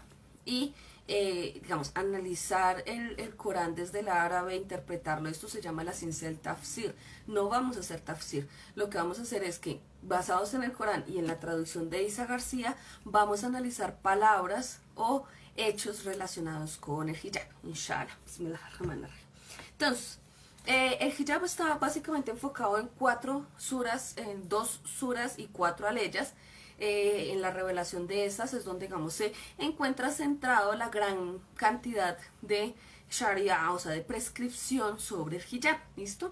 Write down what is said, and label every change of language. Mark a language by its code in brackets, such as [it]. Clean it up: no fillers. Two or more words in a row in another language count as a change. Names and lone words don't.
[es] Y, digamos, analizar el Corán desde el árabe, interpretarlo, esto se llama la ciencia del tafsir. No vamos a hacer tafsir. Lo que vamos a hacer es que, basados en el Corán y en la traducción de Isa García, vamos a analizar palabras o hechos relacionados con el hijab. Inshallah. Bismillahirrahmanirrahim. Entonces, El hijab está básicamente enfocado en 4 suras, en 2 suras y 4 aleyas. En la revelación de esas es donde, digamos, se encuentra centrado la gran cantidad de sharia, o sea, de prescripción sobre el hijab, ¿listo?